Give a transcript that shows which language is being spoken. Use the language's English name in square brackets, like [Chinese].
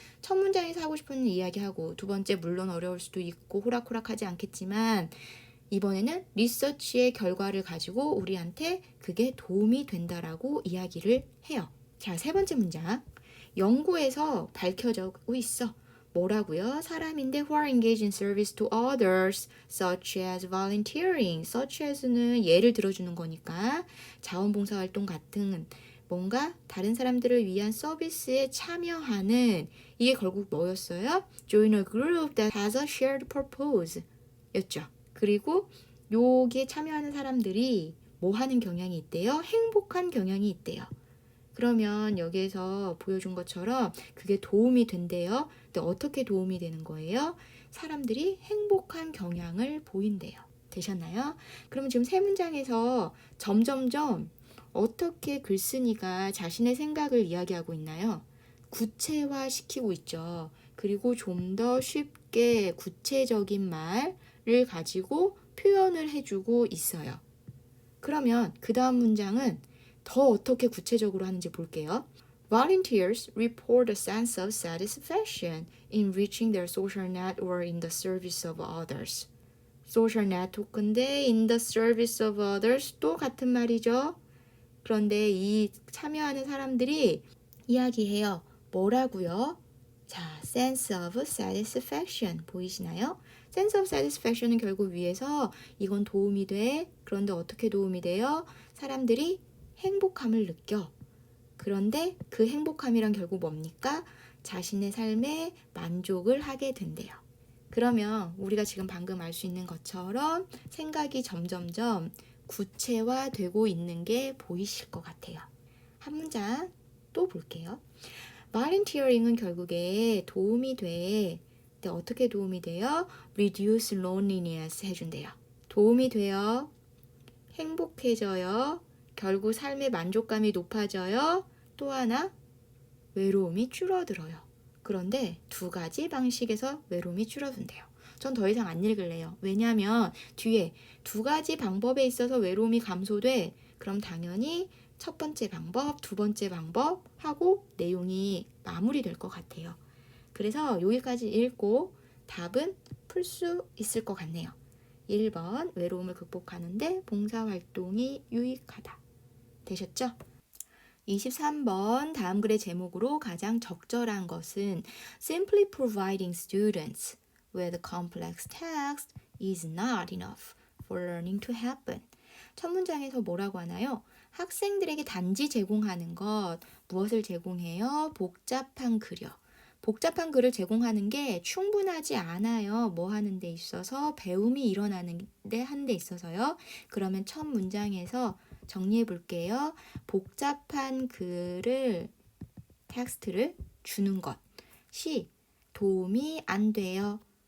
[Korean] 첫 문장에서 하고 싶은 이야기하고 두 번째 물론 어려울 수도 있고 호락호락하지 않겠지만 이번에는 리서치의 결과를 가지고 우리한테 그게 도움이 된다라고 이야기를 해요. 자, 세 번째 문장. 연구에서 밝혀지고 있어. 뭐라고요? 사람인데 [English] who are engaged in service to others such as volunteering. [Korean] such as는 예를 들어주는 거니까 자원봉사활동 같은 뭔가 다른 사람들을 위한 서비스에 참여하는 이게 결국 뭐였어요? [English] Join a group that has a shared purpose [Korean] 였죠. 그리고 여기에 참여하는 사람들이 뭐 하는 경향이 있대요? 행복한 경향이 있대요. 그러면 여기에서 보여준 것처럼 그게 도움이 된대요. 근데 어떻게 도움이 되는 거예요? 사람들이 행복한 경향을 보인대요. 되셨나요? 그러면 지금 세 문장에서 점점점 어떻게 글쓴이가 자신의 생각을 이야기하고 있나요? 구체화시키고 있죠. 그리고 좀 더 쉽게 구체적인 말을 가지고 표현을 해주고 있어요. 그러면 그 다음 문장은 더 어떻게 구체적으로 하는지 볼게요. [English] Volunteers report a sense of satisfaction in reaching their social network in the service of others. social network인데 in the service of others [Korean] 또 같은 말이죠. 그런데 이 참여하는 사람들이 이야기해요. 뭐라고요? [English] 자, sense of satisfaction [Korean] 보이시나요? [English] sense of satisfaction [Korean] 은 결국 위에서 이건 도움이 돼. 그런데 어떻게 도움이 돼요? 사람들이 행복함을 느껴. 그런데 그 행복함이란 결국 뭡니까? 자신의 삶에 만족을 하게 된대요. 그러면 우리가 지금 방금 알 수 있는 것처럼 생각이 점점점 구체화되고 있는 게 보이실 것 같아요. 한 문장 또 볼게요. volunteering은 결국에 도움이 돼. 근데 어떻게 도움이 돼요? [English] reduce loneliness [Korean] 해준대요. 도움이 돼요. 행복해져요. 결국 삶의 만족감이 높아져요. 또 하나 외로움이 줄어들어요. 그런데 두 가지 방식에서 외로움이 줄어든대요. 전 더 이상 안 읽을래요. 왜냐하면 뒤에 두 가지 방법에 있어서 외로움이 감소돼. 그럼 당연히 첫 번째 방법, 두 번째 방법 하고 내용이 마무리될 것 같아요. 그래서 여기까지 읽고 답은 풀 수 있을 것 같네요. 1번 외로움을 극복하는데 봉사활동이 유익하다. 되셨죠? 23번 다음 글의 제목으로 가장 적절한 것은 [English] Simply providing students with complex text is not enough for learning to happen. [Korean] 첫 문장에서 뭐라고 하나요? 학생들에게 단지 제공하는 것, 무엇을 제공해요? 복잡한 글이요. 복잡한 글을 제공하는 게 충분하지 않아요. 뭐 하는 데 있어서 배움이 일어나는 데 한 데 있어서요. 그러면 첫 문장에서 정리해 볼게요. 복잡한 글을 텍스트를 주는 것이 도움이 안 돼요.